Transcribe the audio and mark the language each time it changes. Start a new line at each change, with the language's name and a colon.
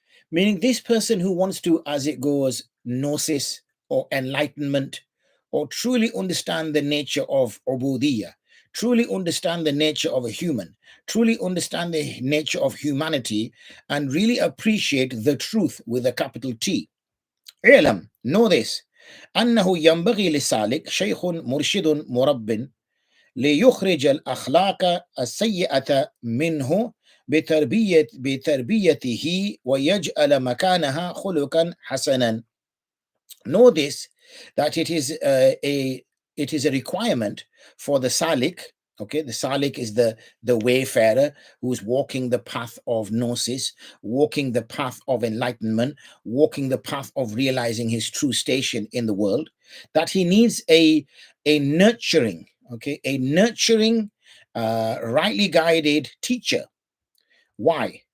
English: Meaning this person who wants to, as it goes, gnosis or enlightenment, or truly understand the nature of ubudiyya, truly understand the nature of a human, truly understand the nature of humanity, and really appreciate the truth with a capital T.
Arabic: I'lam,
English: know this,
Arabic: أنه ينبغي للسالك شيخ مرشد مرب ليخرج الأخلاق السيئة منه بتربيته ويجعل مكانها خلقا حسنا.
English: Know this, that it is a requirement for the salik. Okay, the salik is the wayfarer who's walking the path of gnosis, walking the path of enlightenment, walking the path of realizing his true station in the world, that he needs a nurturing, a nurturing, rightly guided teacher. Why?